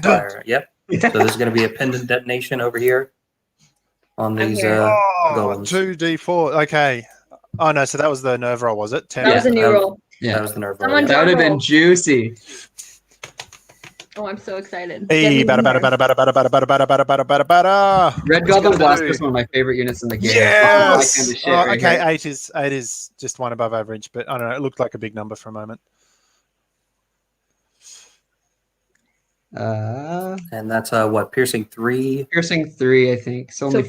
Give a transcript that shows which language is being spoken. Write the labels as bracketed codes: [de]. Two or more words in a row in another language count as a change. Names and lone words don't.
[en] inspire. Yep. So there's going to be a pendant detonation over here on I'm these here. Oh, golems. 2d4. Okay. Oh no, so that was the nerve roll, was it? 10. That was a new that was- roll. Yeah, That was the nerve roll. Someone yeah. that would have been roll. juicy. Oh, I'm so excited. Hey, Get me bada, in bada, there. bada, bada, bada, bada, bada, bada, bada, bada. Red What's he Goblin gonna Blast do? is one of my favorite units in the game. Yes. Kind of shit Oh, right okay, here. 8 is just one above average, but I don't know. It looked like a big number for a moment. And that's what, piercing 3, Piercing 3, I think. So only